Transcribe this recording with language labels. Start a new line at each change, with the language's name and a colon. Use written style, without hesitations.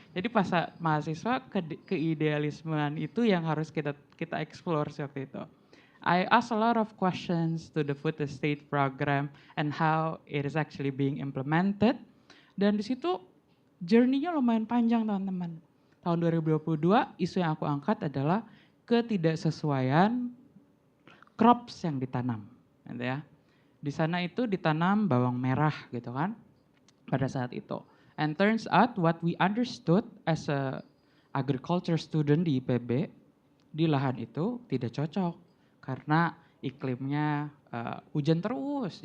Indonesian: Jadi pas mahasiswa keidealismean itu yang harus kita explore waktu itu.
English: I asked a lot of questions to the food estate program and how it is actually being implemented.
Indonesian: Dan di situ journey-nya lumayan panjang teman-teman. Tahun 2022 isu yang aku angkat adalah ketidaksesuaian crops yang ditanam, gitu ya. Di sana itu ditanam bawang merah gitu kan pada saat itu.
English: And turns out what we understood as a agriculture student
Indonesian: di IPB, di lahan itu tidak cocok karena iklimnya hujan terus.